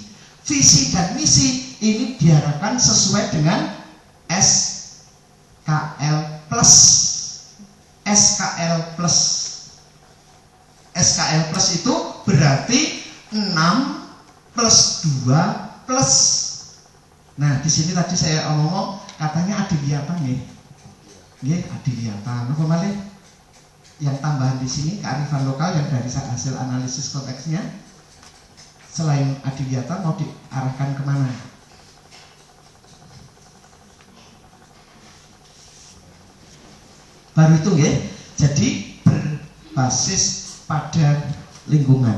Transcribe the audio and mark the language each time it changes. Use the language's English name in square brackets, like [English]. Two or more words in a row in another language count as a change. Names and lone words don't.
[Indonesian] Visi dan misi ini diharapkan sesuai dengan SKL plus. SKL plus. SKL plus itu berarti 6 plus 2 plus. Nah, di sini tadi saya ngomong katanya adiliyata nggih. [Javanese] Nggih, adiliyata. Napa malih? [Indonesian] Yang tambahan di sini kearifan lokal yang dari hasil analisis konteksnya. Selain adiliyata mau diarahkan kemana? Baru itu nggih. Jadi berbasis pada lingkungan.